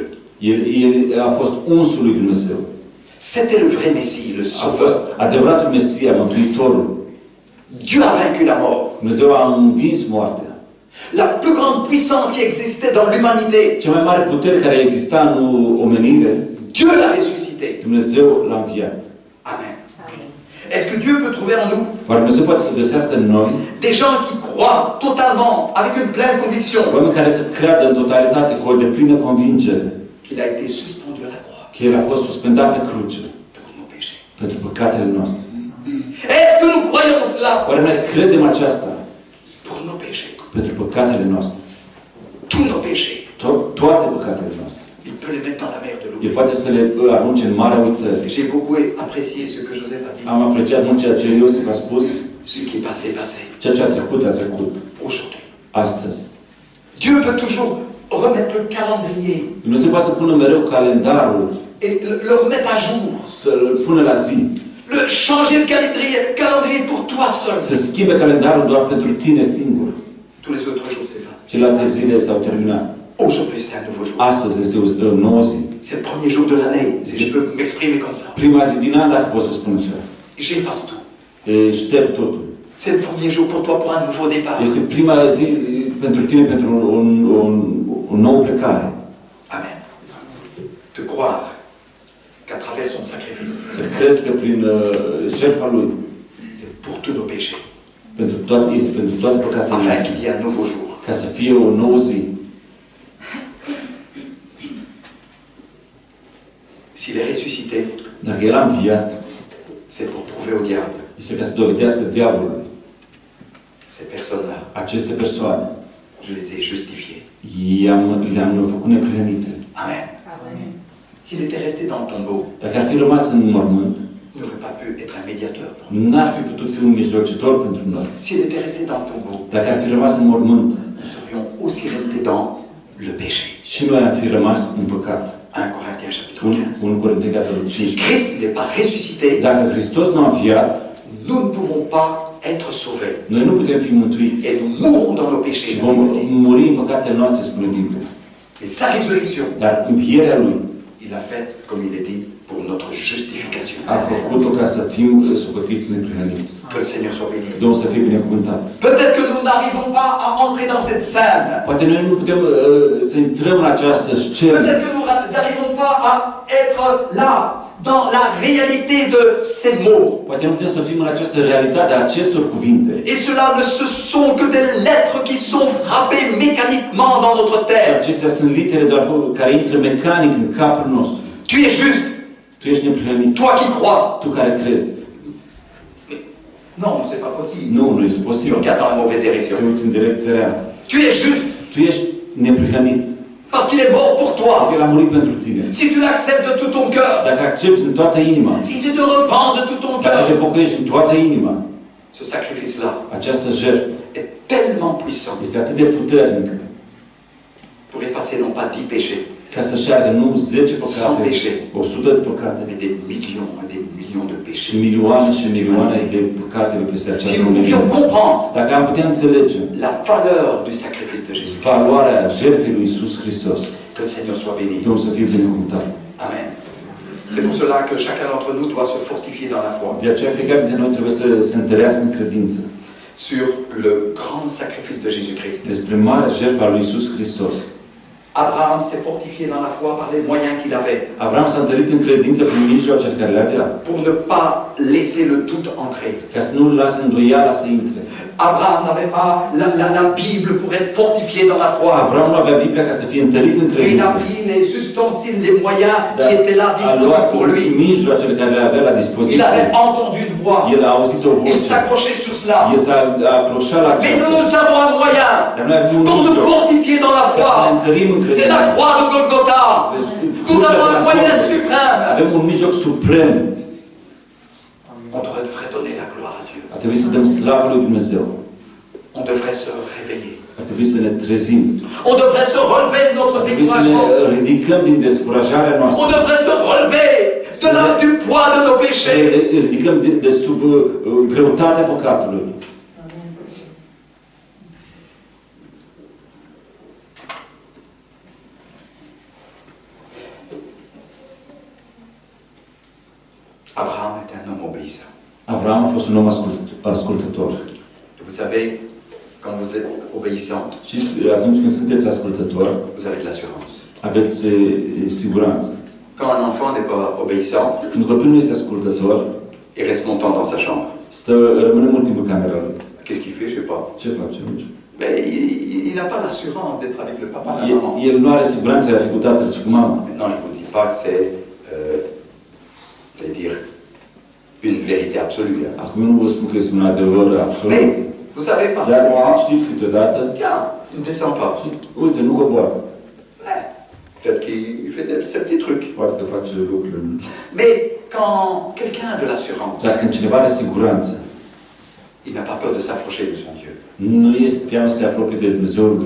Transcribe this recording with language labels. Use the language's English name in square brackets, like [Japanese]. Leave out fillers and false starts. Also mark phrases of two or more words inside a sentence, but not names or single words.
[Romanian] El a fost unsul lui Dumnezeu. [French] C'était le vrai Messie, le [Romanian] A fost [French] Sauveur. [Romanian] adevăratul Mesia, Mântuitorul. [French] Dieu a vaincu la mort. [Romanian] Dumnezeu a învins moartea. [French] La plus grande puissance qui existait dans l'humanité, [Romanian] Cea mai mare putere care exista în omenire, [French] Dieu l'a ressuscité. [Romanian] Dumnezeu l-a înviat. Amen. [French] Est-ce que Dieu peut trouver en nous [Romanian] Oare Dumnezeu poate să găsească în noi [French] des gens qui croient totalement, avec une pleine conviction, [Romanian] oameni care să creadă în totalitate, cu o deplină convingere, [French] qu'il a été suspendu à la croix [Romanian] că El a fost suspendat pe cruce [French] pour nos péchés? [Romanian] pentru păcatele noastre. [French] Est-ce que nous croyons cela [Romanian] Oare noi credem aceasta [French] pour nos péchés? [Romanian] pentru păcatele noastre? [French] Tous nos péchés. [Romanian] Toate păcatele noastre. [French] Il peut les mettre dans la mer de [Romanian] El [French] l'eau. [Romanian] poate să le arunce în marea uitării. [French] J'ai beaucoup apprécié ce que Joseph a dit. [Romanian] Am apreciat mult ceea ce Iosif a spus. [French] Ce qui est passé, passé. [Romanian] Ceea ce a trecut, a trecut. [French] Aujourd'hui. [Romanian] Astăzi. [French] Dieu peut toujours remettre le calendrier [Romanian] Dumnezeu poate să pună mereu calendarul, [French] et le remettre à jour. [Romanian] să-l pună la zi. [French] Le changer le calendrier pour toi seul. [Romanian] Să schimbe calendarul doar pentru tine singur. [French] Tous les autres jours, c'est vrai. [Romanian] Celelalte zile s-au terminat. [French] Aujourd'hui, c'est un nouveau jour. [Romanian] Astăzi este o nouă zi. [French] C'est le premier jour de l'année, si je peux m'exprimer comme ça. [Romanian] Prima zi din an, dacă pot să spun așa. [French] J'efface tout. [Romanian] Șterg totul. [French] C'est le premier jour pour toi pour un nouveau départ. [Romanian] Este prima zi pentru tine, pentru o nouă plecare. Amen. [French] De croire qu'à travers son sacrifice, [Romanian] Să crezi că prin jertfa Lui, [French] c'est pour tous nos péchés, [Romanian] este pentru toate păcatele [French] afin [Romanian] noastre, [French] qu'il y ait un nouveau jour. [Romanian] ca să fie o nouă zi. [French] S'il est ressuscité, [Romanian] Dacă El a înviat, [French] c'est pour prouver au diable, [Romanian] este ca să dovedească diavolului. [French] ces personnes-là, [Romanian] Aceste persoane, [French] je les ai justifiées. [Romanian] le-am făcut neprihănite. Amen. [French] S'il était resté dans le tombeau, [Romanian] Dacă ar fi rămas în mormânt, [French] il n'aurait pas pu être un médiateur pour nous. [Romanian] n-ar fi putut fi un mijlocitor pentru noi. [French] S'il était resté dans le tombeau, [Romanian] Dacă ar fi rămas în mormânt, [French] nous serions aussi restés dans le péché. [Romanian] și noi am fi rămas în păcat. [French] 1 Corinthiens chapitre 15. [Romanian] 1 Corinteni capitolul [French] Si [Romanian] 15. [French] Christ n'est pas ressuscité, [Romanian] Dacă Hristos nu a înviat, [French] nous ne pouvons pas être sauvés. [Romanian] noi nu putem fi mântuiți. [French] Et nous mourrons dans nos péchés. [Romanian] Și vom muri în păcatele noastre, spune Biblia. [French] Et sa résurrection, [Romanian] Dar învierea Lui [French] il a fait, comme il est dit, pour notre justification. [Romanian] a făcut-o ca să fim socotiți neprihăniți. [French] Que le Seigneur soit béni. [Romanian] Domnul să fie binecuvântat. [French] Peut-être que nous n'arrivons pas à entrer dans cette scène. [Romanian] Poate noi nu putem să intrăm în această scenă. [French] Peut-être que nous n'arrivons pas à être là, dans la réalité de ces mots. [Romanian] Poate nu putem să fim în această realitate a acestor cuvinte. [French] Et cela ne ce sont que des lettres qui sont frappées mécaniquement dans notre [Romanian] Și [French] tête. [Romanian] acestea sunt litere doar care intră mecanic în capul nostru. [French] Tu es juste, [Romanian] Tu ești neprihănit. [French] toi qui crois. [Romanian] Tu care crezi. [French] Non, c'est pas possible. [Romanian] Nu, nu este [French] Tu [Romanian] posibil. [French] regardes dans la mauvaise [Romanian] Te [French] direction. [Romanian] uiți în direcția rea. [French] Tu es juste, [Romanian] Tu ești neprihănit. [French] parce qu'il est mort pour toi. [Romanian] El a murit pentru tine. [French] Si tu l'acceptes de tout ton cœur, [Romanian] Dacă accepti în toată inima, [French] si tu te repens de tout ton [Romanian] dacă te [French] cœur, [Romanian] pocăiești în toată inima, [French] ce sacrifice-là [Romanian] această jertfă [French] est tellement puissant [Romanian] este atât de puternică [French] pour effacer non pas 10 péchés, [Romanian] ca să șteargă nu 10 păcate, [French] péché. [Romanian] 100 de păcate, [French] mais des millions et des millions de [Romanian] și [French] péchés. [Romanian] milioane și milioane de păcate peste [French] Si [Romanian] această [French] nous [Romanian] lume. [French] pouvions comprendre [Romanian] Dacă am putea înțelege [French] la valeur du sacrifice de Jésus, [Romanian] valoarea jertfei lui Iisus Hristos, [French] que le Seigneur soit béni. [Romanian] Domnul să fie binecuvântat. Amen. [French] C'est pour cela que chacun d'entre nous doit se fortifier dans la foi [Romanian] De aceea fiecare dintre noi trebuie să se întărească în credință [French] sur le grand sacrifice de Jésus-Christ. [Romanian] despre marea jertfă a lui Iisus Hristos. [French] Abraham s'est fortifié dans la foi par les moyens qu'il avait [Romanian] Avram s-a întărit în credință prin mijloacele care le avea, [French] pour ne pas laisser le doute entrer. [Romanian] ca să nu lasă îndoiala să intre. [French] Abraham n'avait pas la Bible pour être fortifié dans la foi. [Romanian] Avram nu avea Biblia ca să fie întărit în [French] Mais il [Romanian] credință. [French] a pris les ustensiles, les moyens qui étaient là [Romanian] A [French] disponibles [Romanian] luat [French] pour lui. [Romanian] mijloacele care le avea la [French] Il [Romanian] dispoziție. [French] avait entendu une voix. [Romanian] El a auzit o [French] Il [Romanian] voce. [French] s'accrochait sur cela. [Romanian] El s-a accroșat la [French] Mais [Romanian] aceasta. [French] nous avons un moyen [Romanian] Dar noi avem un [French] pour nous [Romanian] mijloc [French] fortifier dans la [Romanian] ca să ne [French] foi. [Romanian] întărim în [French] C'est la [Romanian] credință. [French] croix de Golgotha. Nous avons un moyen suprême. [Romanian] Avem un mijloc suprem. [French] On devrait donner la gloire à Dieu. [Romanian] Ar trebui să dăm slavă lui Dumnezeu. [French] On devrait se réveiller. [Romanian] Ar trebui să ne trezim. [French] On devrait se relever de notre [Romanian] Ar trebui să [French] découragement. [Romanian] ne ridicăm din descurajarea [French] On [Romanian] noastră. [French] devrait se relever du poids de nos [Romanian] Să [French] péchés. [Romanian] ne ridicăm de sub greutatea păcatului. [French] Abraham était un homme obéissant. [Romanian] Avram a fost un om ascultător. [French] Vous savez, quand vous êtes obéissant, [Romanian] Știți, atunci când sunteți ascultător, [French] vous avez de l'assurance. [Romanian] aveți siguranță. [French] Quand un enfant n'est pas obéissant, [Romanian] Când copilul nu este ascultător, [French] il reste longtemps dans sa chambre. [Romanian] rămâne mult timp în camera lui. [French] Qu'est-ce qu'il fait? Je ne sais pas. [Romanian] Ce face? Nu știu. [French] Mais il n'a pas l'assurance d'être avec le papa et la maman. [Romanian] El nu are siguranța de a fi cu tatăl și cu mama. [French] Maintenant, je ne vous dis pas que c'est, dire, une vérité absolue. Hein. [Romanian] Acum nu vă spun că este un adevăr absolut. [French] Mais, vous savez, [Romanian] Dar [French] parfois, [Romanian] știți câteodată, [French] tiens, il ne descend pas. [Romanian] uite, nu coboară. [French] Peut-être qu'il fait ces petits trucs. [Romanian] Poate că face lucruri. [French] Mais quand quelqu'un a de l'assurance, [Romanian] Dar când cineva are siguranță, [French] il n'a pas peur de s'approcher de son Dieu. [Romanian] nu este teamă să se apropie de Dumnezeul lui.